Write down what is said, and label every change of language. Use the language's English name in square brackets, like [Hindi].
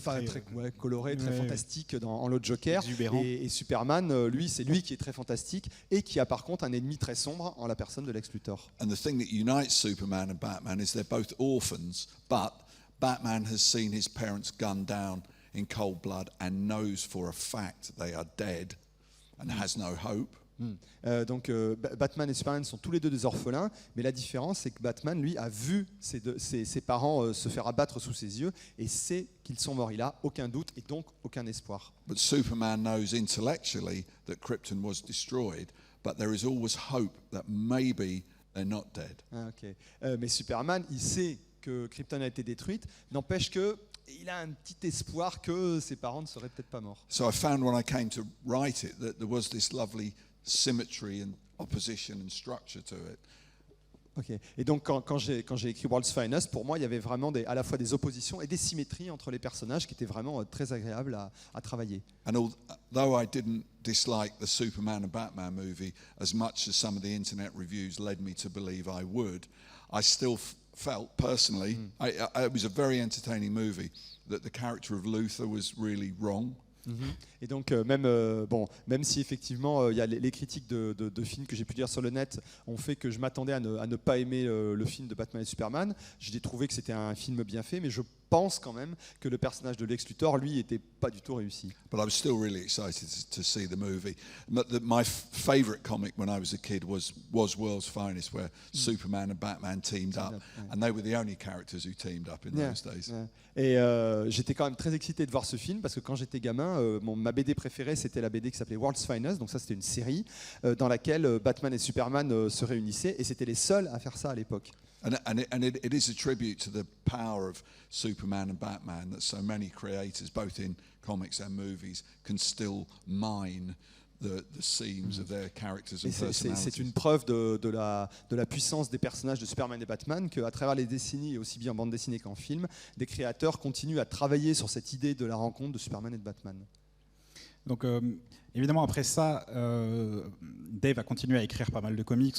[French] très fantastique en l'autre Joker. Et Superman, lui, c'est lui qui est très fantastique et qui a par contre un ennemi très sombre en la personne de Lex Luthor. [English] And the thing that unites Superman and Batman is they're both orphans, but Batman has seen his parents gunned down in cold blood and knows for a fact they are dead and has no hope. [French] Donc Batman et Superman sont tous les deux des orphelins, mais la différence c'est que Batman, lui, a vu ses parents se faire abattre sous ses yeux et sait qu'ils sont morts. Il n'a aucun doute et donc aucun espoir. [English] But Superman knows intellectually that Krypton was destroyed, but there is always hope that maybe they're not dead. [French] Mais Superman, il sait que Krypton a été détruite, n'empêche que il a un petit espoir que ses parents ne seraient peut-être pas morts. [English] So I found when I came to write it that there was this lovely symmetry and opposition and structure to it. Okay. [French] Et donc quand j'ai écrit World's Finest, pour moi il y avait vraiment à la fois des oppositions et des symétries entre les personnages qui étaient vraiment très agréables à travailler. [English] And although I didn't dislike the Superman and Batman movie as much as some of the internet reviews led me to believe I would, I still felt personally, it was a very entertaining movie, that the character of Luthor was really wrong. [French] Et donc même si effectivement il y a les critiques de films que j'ai pu lire sur le net ont fait que je m'attendais à ne pas aimer le film de Batman et Superman, j'ai trouvé que c'était un film bien fait, mais je pense quand même que le personnage de Lex Luthor, lui, n'était pas du tout réussi. [English] But I was still really excited to see the movie. My favorite comic when I was a kid was World's Finest, where Superman and Batman teamed up, and they were the only characters who teamed up in those days. [French] Et j'étais quand même très excité de voir ce film parce que quand j'étais gamin, ma BD préférée c'était la BD qui s'appelait World's Finest, donc ça c'était une série dans laquelle Batman et Superman se réunissaient et c'était les seuls à faire ça à l'époque. [English] And it is a tribute to the power of Superman and Batman that so many creators, both in comics and movies, can still mine the seams of their characters and personalities. [French] C'est une preuve de la puissance des personnages de Superman et Batman qu'à travers les décennies, aussi bien en bande dessinée qu'en film, des créateurs continuent à travailler sur cette idée de la rencontre de Superman et de Batman. Donc évidemment après ça, Dave a continué à écrire pas mal de comics.